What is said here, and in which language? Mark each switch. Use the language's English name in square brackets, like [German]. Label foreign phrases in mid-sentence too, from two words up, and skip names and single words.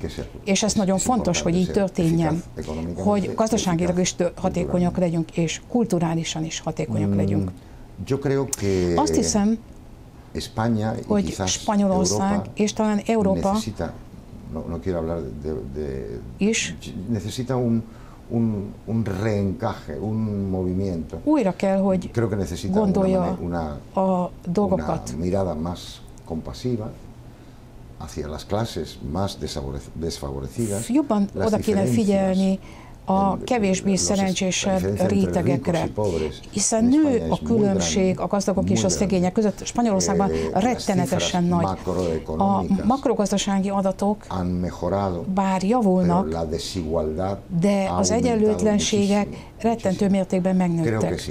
[Hungarian] És ez nagyon fontos, hogy így történjen, hogy gazdaságilag is hatékonyak legyünk, és kulturálisan is hatékonyak legyünk. Azt hiszem, hogy Spanyolország és talán Európa is [Spanish] un reencaje, un movimiento. [Hungarian] Újra kell, hogy gondolja a dolgokat. [Spanish] Una mirada más compasiva hacia las clases más desfavorecidas. [Hungarian] Jobban oda kéne figyelni a kevésbé szerencsésebb rétegekre, hiszen nő a különbség a gazdagok és a szegények között. Spanyolországban rettenetesen nagy. A makrogazdasági adatok bár javulnak, de az egyenlőtlenségek rettentő mértékben megnőttek.